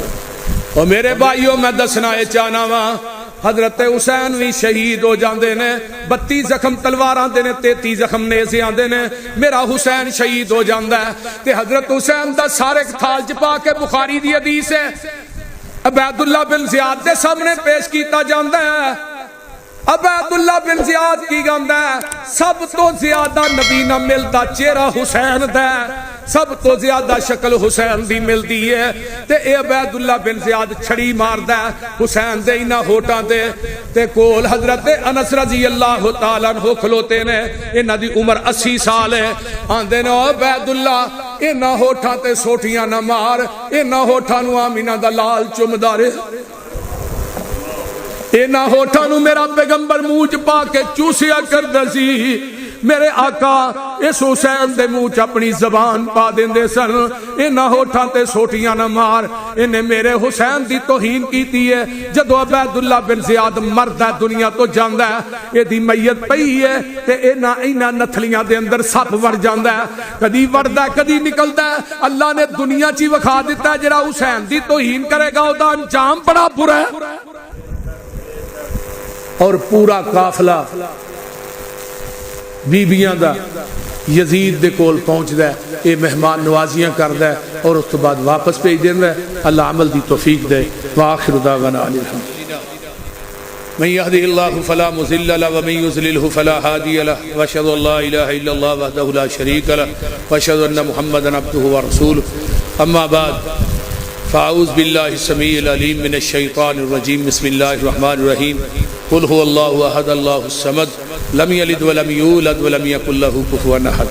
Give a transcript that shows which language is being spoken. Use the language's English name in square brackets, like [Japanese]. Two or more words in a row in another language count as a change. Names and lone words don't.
[Punjabi] اور میرے بھائیوں میں دسنا ہے چاہنا وا، حضرت حسین بھی شہید ہو جاندے نے، 32 زخم تلواراں دے نے، 33 زخم نیزیاں دے نے، میرا حسین شہید ہو جاندا ہے تے حضرت حسین دا سارے تھال چپا کے بخاری دی حدیث ہے عبید اللہ بن زیاد دے سامنے پیش کیتا جاندا ہے۔ عبید اللہ بن زیاد کی گاندا ہے سب تو زیادہ نبی نہ ملتا چہرہ حسین دا، سب تو زیادہ شکل حسین دی ملتی ہے تے اے عبید اللہ بن زیاد چھڑی ماردا ہے حسین دے انہاں ہوٹاں تے تے کول حضرت انس [Arabic] رضی اللہ تعالیٰ عنہ [Punjabi] کھلوتے نے، انہاں دی عمر 80 سال ہے۔ آندے نے عبید اللہ انہاں ہوٹاں تے سوٹیاں نہ مار، انہاں ہوٹاں نو آمینہ دا لال چمدا رہے، اینا ہوٹھاں نو میرا پیغمبر منہ چ پا کے چوسیا کردا سی۔ میرے آقا اس حسین دے منہ چ اپنی زبان پا دیندے سن، اینا ہوٹھاں تے سوٹیاں نہ مار، انہیں میرے حسین دی توہین کیتی ہے۔ جدو عبید اللہ بن زیاد مردہ دنیا تو جاندا ہے، یہ دی میت پئی ہے تے اینا نتھلیاں دے اندر سپ ور جاندا ہے، کدی وردہ کدی نکلدا ہے۔ اللہ نے دنیا چی وکھا دیتا ہے جڑا حسین دی توہین کرے گا او دا انجام بڑا برا ہے۔ اور پورا قافلہ بیبیاں دا یزید دے کول پہنچدا ہے، اے مہمان نوازیاں کردا ہے اور اس تو بعد واپس بھیج دیندا ہے۔ اللہ عمل دی توفیق دے۔ [Arabic] وآخر دعوانا ان الحمد من يهده الله فلا مضل له ومن يضلل فلا هادي له واشهد ان لا اله الا الله وحده لا شريك له واشهد ان محمدا عبده ورسوله اما بعد فاعوذ باللہ السمیع العلیم من الشیطان الرجیم بسم اللہ الرحمن الرحیم قل هو اللہ احد اللہ الصمد لم یلد ولم یولد ولم یکن له کفوا احد۔